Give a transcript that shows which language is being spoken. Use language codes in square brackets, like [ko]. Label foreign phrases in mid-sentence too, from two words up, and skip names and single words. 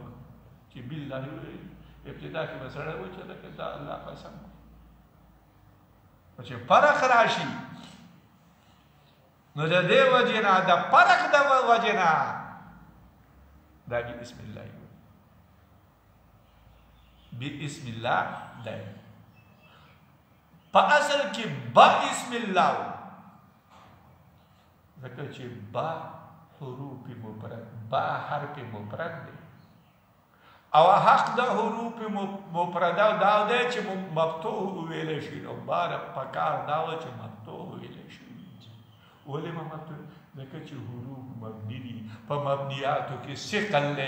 [ps] چې بالله ابتدا کې به سړی وایي چې لکه دا الله قسم کوي، چې فرق راشي نو د دې وجې نه د فرق د وجې نه دا [ar] بسم الله بسم الله [ps] دی. په اصل کې [ar] بسم الله [ps] ځکه چې با حروف مفرد، با حرف مفرد دی او حق د حروف مفرده دا دی چې مفتوح ویلی شي. نو بار پکار دا و چې مفتوح ویلی شي. ولې مفتوح؟ ځکه چې حروف مبني دي، په مبنیاتو کې ثقل دی.